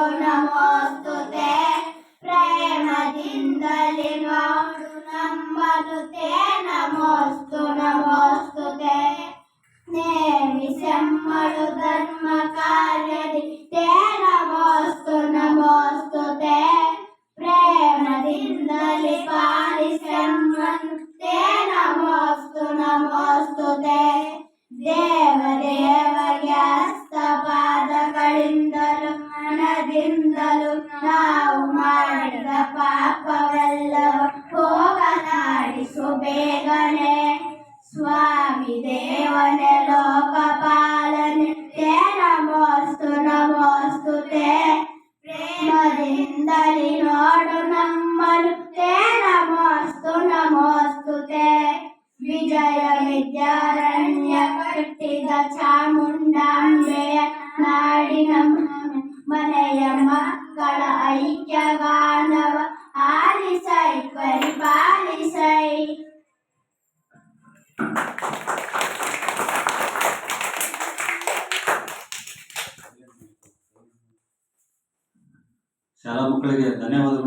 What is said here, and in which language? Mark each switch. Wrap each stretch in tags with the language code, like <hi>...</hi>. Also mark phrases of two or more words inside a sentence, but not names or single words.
<kn>नमोस्तुते प्रेमದಿಂದಲಿ ನೋಡು ನಮ್ಮನು</kn> <sa>ते नमोस्तु नमोस्तुते</sa> <kn>ನೇಮಿಸೆಮ್ಮಳು ಧರ್ಮ ಕಾರ್ಯದಿ</kn> <sa>ते नमोस्तु नमोस्तुते</sa> <kn>ಪ್ರೇಮದಿಂದಲಿ ಪಾಲಿಸೆಮ್ಮನು</kn> <sa>ते नमोस्तु नमोस्तुते</sa> <kn>ದೇವದೇವಗೆ ಹಸ್ತಪಾದಗಳಿಂದಲೂ ಮನದಿಂದಲೂ ನಾವು ಮಾಡಿದ ಪಾಪವೆಲ್ಲವ ಹೋಗಲಾಡಿಸು ಬೇಗನೆ. ಸ್ವಾಮಿ ದೇವನೇ ಲೋಕಪಾಲನೆ</kn> <sa>ते नमोस्तु नमोस्तुते</sa> <kn>ಪ್ರೇಮದಿಂದಲಿ ನೋಡು ನಮ್ಮನು</kn> <sa>ते नमोस्तु नमोस्तुते</sa> <kn>ವಿಜಯ ವಿದ್ಯಾರಣ್ಯ ಕಟ್ಟಿದ ಚಾಮುಂಡಾಂಬೆಯ ನಾಡಿನ ಮನೆಯ ಮಕ್ಕಳ ಐಕ್ಯಗಾನವ ಆಲಿಸೈ ಪರಿಪಾಲಿಸೈ. ಶಾಲಾ ಮಕ್ಕಳಿಗೆ ಧನ್ಯವಾದಗಳು.</kn>